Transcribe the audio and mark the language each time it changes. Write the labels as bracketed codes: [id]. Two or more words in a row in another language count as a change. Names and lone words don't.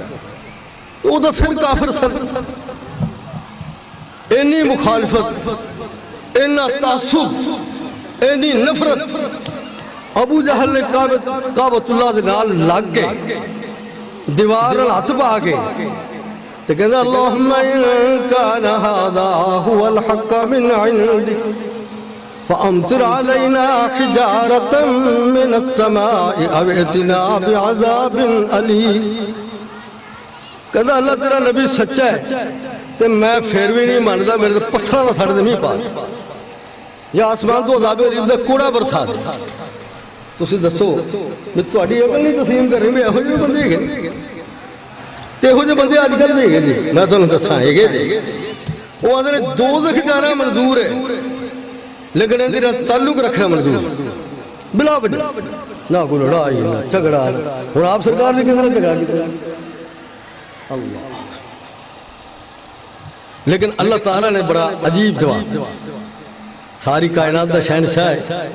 [pa] وہ تو پھر کافر سب اینی مخالفت, اینا تعصب, اینی نفرت. ابو جہل نے کعبۃ اللہ دے نال لگ کے دیوار نال ہاتھ پا کے تے کہندا [ar] اللہم ان کان ھذا ھو الحق من عندک فامطر علینا حجارۃ من السماء او ائتنا بعذاب الیم. [pa] کہندا اللہ تیرا نبی سچا ہے تے میں پھر بھی نہیں مانتا, میرے تو پتھراں نال ساڈے تے نہیں پا, یا آسمان تو [ar] عذاب الیم [pa] دا کوڑا برسا دے. تسی دسو میں تہاڈی عقل نہیں تسلیم کر رہی, میں یہو جہے بندے ہیں تے یہو جہے بندے اج کل بھی ہے جی. میں تانوں دساں ہے جی, وہ آدھے دوزخ جانا منظور ہے لیکن اندر تعلق رکھنا منظور بلا وجہ, نہ کوئی لڑائی نہ جھگڑا. ہن آپ سرکار نے کس نے جھگڑا کیا؟ اللہ. لیکن اللہ تعالیٰ نے بڑا عجیب جواب, ساری کائنات دا شہنشاہ ہے.